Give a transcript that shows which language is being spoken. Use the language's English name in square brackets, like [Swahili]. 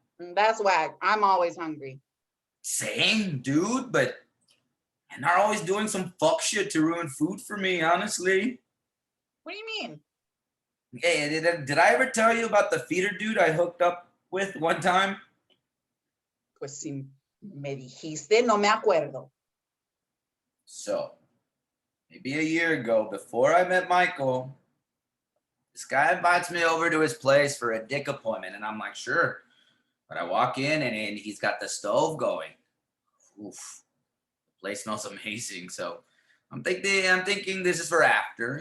[English] That's whack. I'm always hungry. Same, dude, but and they're always doing some fuck shit to ruin food for me, honestly. What do you mean? Hey, did I ever tell you about the feeder dude I hooked up with one time? [Spanish] Pues si me dijiste, no me acuerdo. [English] So, maybe a year ago, before I met Michael, this guy invites me over to his place for a dick appointment, and I'm like, sure. But I walk in, and he's got the stove going. Oof. The place smells amazing. So I'm thinking this is for after.